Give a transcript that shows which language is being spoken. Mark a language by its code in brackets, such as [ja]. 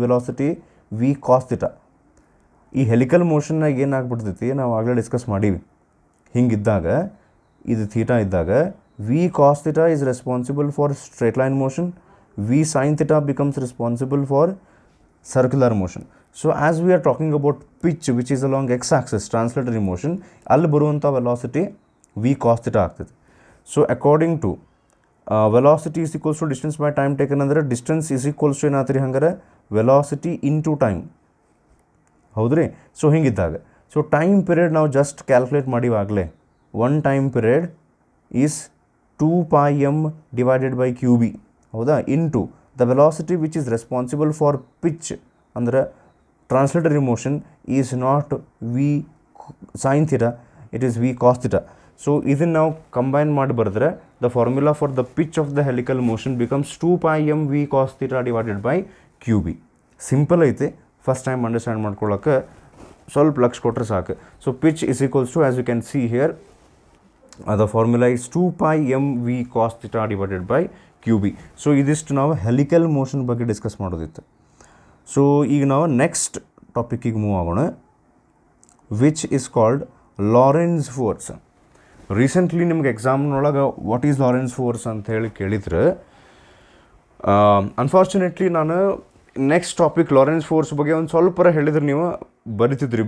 [kn] Velocity V cos theta. ಈ helical ಮೋಷನ್ನಾಗ ಏನಾಗ್ಬಿಡ್ತೈತಿ, ನಾವು ಆಗಲೇ ಡಿಸ್ಕಸ್ ಮಾಡೀವಿ. ಹಿಂಗಿದ್ದಾಗ ಇದು ಥೀಟಾ ಇದ್ದಾಗ [en] V cos theta is responsible for straight line motion, v sine theta becomes responsible for circular motion. So as we are talking about pitch which is along x axis translatory motion, [kn] ಅಲ್ಲಿ ಬರುವಂಥ [en] velocity v cos theta [kn] ಆಗ್ತದೆ. [en] so according to velocity is equals to distance by time taken [kn] ಅಂದರೆ [en] distance is equals to [kn] ಏನಾಗ್ತೀರಿ ಹಂಗಾರೆ? [en] velocity into time, [kn] ಹೌದ್ರಿ? [en] so [kn] ಹಿಂಗಿದ್ದಾಗ [en] so time period ನಾವು just calculate [kn] ಮಾಡಿವಾಗಲೇ [en] 1 time period is 2 pi m divided by qb [kn] ಹೌದಾ [en] into the velocity which is responsible for pitch [kn] ಅಂದರೆ [en] Translatory motion is not v sine theta, it is v cos theta. So [kn] ಇದನ್ನು ನಾವು combine ಮಾಡಿ ಬರೆದ್ರೆ [en] The formula for the pitch of the helical motion becomes 2 pi m v cos theta divided by q b. [kn] Simple ಐತೆ, first time understand ಮಾಡ್ಕೊಳ್ಳೋಕೆ ಸ್ವಲ್ಪ ಲಕ್ಷ ಕೊಟ್ಟರೆ ಸಾಕು. [en] So pitch is equals to as you can see here the formula is 2 pi m v cos theta divided by qb. [kn] So ಇದಿಷ್ಟು ನಾವು helical motion ಬಗ್ಗೆ discuss ಮಾಡೋದಿತ್ತು. So ಈಗ ನಾವು ನೆಕ್ಸ್ಟ್ ಟಾಪಿಕ್ಕಿಗೆ ಮೂವ್ ಆಗೋಣ, [en] which is called [kn] Lawrence force. Recently ನಿಮ್ಗೆ ಎಕ್ಸಾಮ್ನೊಳಗೆ [en] what is Lorentz force [kn] ಅಂತ ಹೇಳಿ ಕೇಳಿದ್ರೆ, ಅನ್ಫಾರ್ಚುನೇಟ್ಲಿ ನಾನು ನೆಕ್ಸ್ಟ್ ಟಾಪಿಕ್ ಲಾರೆನ್ಸ್ ಫೋರ್ಸ್ ಬಗ್ಗೆ ಒಂದು ಸ್ವಲ್ಪ ಹೇಳಿದ್ರೆ ನೀವು ಬರಿತಿದ್ರಿ.